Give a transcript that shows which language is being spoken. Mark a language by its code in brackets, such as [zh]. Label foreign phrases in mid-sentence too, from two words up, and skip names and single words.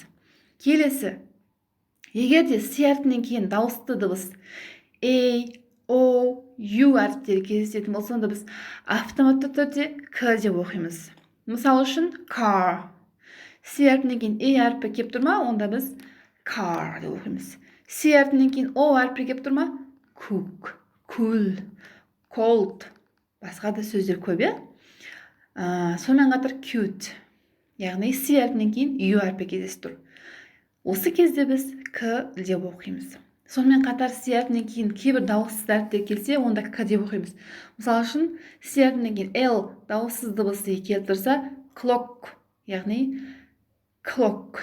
[kk] Келесі, егер де с әрпінен кейін дауысты дыбыс A, O, U әріптері кездесетін болса, онда біз автоматты түрде к деп оқимыз. Мысал үшін, car. С әрпінен кейін A әрпі кеп тұрма, онда біз car деп оқимыз. С әрпінен кейін O әрпі кеп тұрма, [en] cook, cool, cold. [kk] Басқа да сөздер көп, сонымен қатар cute. Яғни с әрпінен кейін U әрпі кездесіп тұр. Осы кезде біз к деп оқимыз. Сонымен қатар с әрпінен кейін кейбір дауыссыз әріптер келсе, онда к деп оқимыз. Мысалы үшін, с әрпінен кейін L дауыссыз дыбысы келіп тұрса, clock, яғни clock.